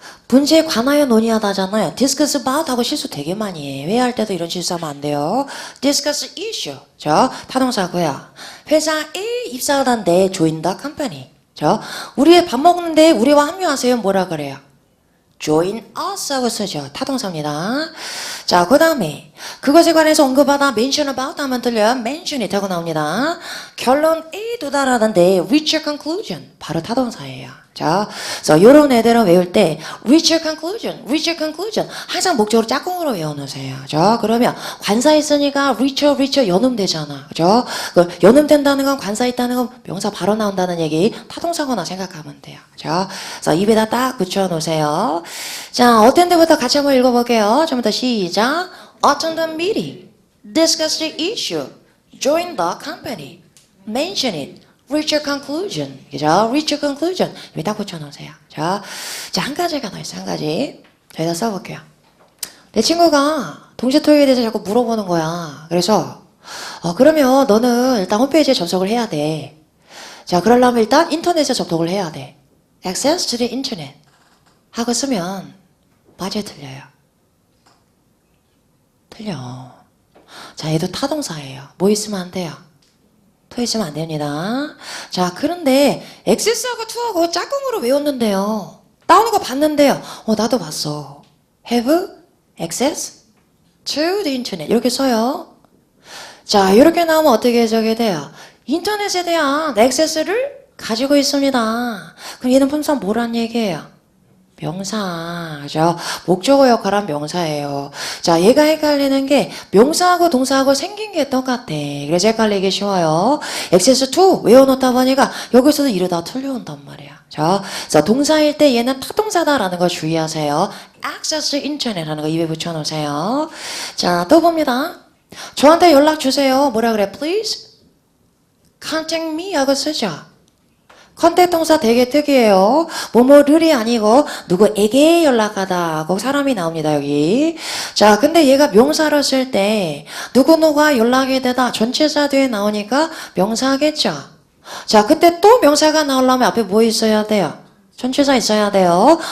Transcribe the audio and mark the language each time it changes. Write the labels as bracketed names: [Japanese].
[Korean] 문제에 관하여 논의하다잖아요. [English] discuss about [Korean] 하고 실수 되게 많이 해. 회의할 때도 이런 실수하면 안 돼요. [English] discuss issue. [Korean] 타동사고요. 회사에 입사하던데 [English] join the company. [Korean] 우리 밥 먹는데 우리와 합류하세요. 뭐라 그래요? [English] join us [Korean] 하고 쓰죠. 타동사입니다. 자, 그 다음에 그것에 관해서 언급하다 [English] mention about [Korean] 하면 들려요. [English] mention it [Korean] 하고 나옵니다. 결론에 도달하던데 [English] reach a conclusion. [Korean] 바로 타동사예요. 자, 그래서 요런 애들은 외울 때 [English] reach a conclusion, reach a conclusion [Korean] 항상 목적으로 짝꿍으로 외워놓으세요. 자, 그러면 관사 있으니까 reach 연음되잖아. 그죠? 그 연음된다는 건 관사 있다는 건 명사 바로 나온다는 얘기 타동사거나 생각하면 돼요. 자, 그래서 입에다 딱 붙여놓으세요. 자, 어떤 데부터 같이 한번 읽어볼게요. 좀부터 시작. [English] Attend the meeting, discuss the issue, join the company, mention it, reach a conclusion. [Korean] 그죠? [English] reach a conclusion. [Korean] 여기 딱 붙여놓으세요. 자, 한 가지가 더 있어요. 한 가지. 여기다 써볼게요. 내 친구가 동시 토익에 대해서 자꾸 물어보는 거야. 그래서 그러면 너는 일단 홈페이지에 접속을 해야 돼. 자, 그러려면 일단 인터넷에 접속을 해야 돼. [English] access to the internet [Korean] 하고 쓰면 맞아요, 틀려요? 틀려. 자, 얘도 타동사예요. 뭐 있으면 안 돼요? to 있으면 안 됩니다. 자, 그런데 access하고 to하고 짝꿍으로 외웠는데요. 나오는 거 봤는데요. 나도 봤어. [English] have access to the internet [Korean] 이렇게 써요. 자, 이렇게 나오면 어떻게 해석이 돼요? 인터넷에 대한 액세스를 가지고 있습니다. 그럼 얘는 분사 뭐란 얘기예요? 명사, 그죠? 목적어 역할한 명사예요. 자, 얘가 헷갈리는 게 명사하고 동사하고 생긴 게 똑같아. 그래서 헷갈리기 쉬워요. 액세스2 외워놓다 보니까 여기서도 이러다 틀려온단 말이야. 자, 동사일 때 얘는 타동사다라는 거 주의하세요. [English] access internet [Korean] 하는 거 입에 붙여놓으세요. 자, 또 봅니다. 저한테 연락 주세요. 뭐라 그래? [English] Please contact me [Korean] 하고 쓰죠. 컨택 동사 되게 특이해요. 뭐뭐를이 아니고 누구에게 연락하다 하고 사람이 나옵니다, 여기. 자, 근데 얘가 명사를 쓸 때 누구누가 연락이 되다 전치사 뒤에 나오니까 명사겠죠. 자, 그때 또 명사가 나오려면 앞에 뭐 있어야 돼요? 전치사 있어야 돼요.